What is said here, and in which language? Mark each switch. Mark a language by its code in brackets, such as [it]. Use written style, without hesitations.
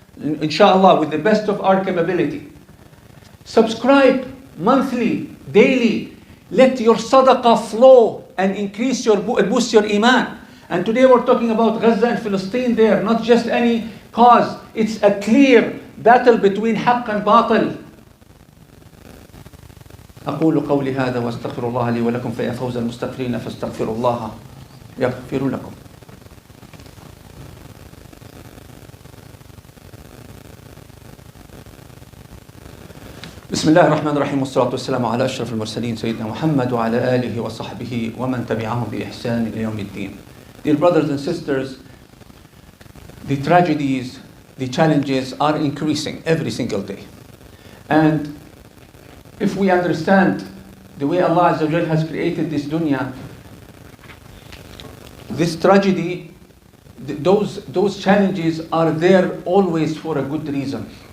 [en] Inshallah, with the best of our capability. Subscribe monthly, daily. Let your sadaqah flow and increase boost your iman. And today we're talking about Gaza and Palestine there, not just any cause. It's a clear battle between haqq and batil. [ar] أقول قولي هذا واستغفر الله لي ولكم فيا فوز المستغفرين فاستغفروا الله يغفر لكم. بسم الله الرحمن الرحيم والصلاة والسلام على أشرف المرسلين سيدنا محمد وعلى آله وصحبه ومن تبعهم بإحسان إلى يوم الدين. [en] Dear brothers and sisters, the tragedies, the challenges are increasing every single day. And if we understand the way Allah Azza wa Jal has created this dunya, this tragedy, those challenges are there always for a good reason.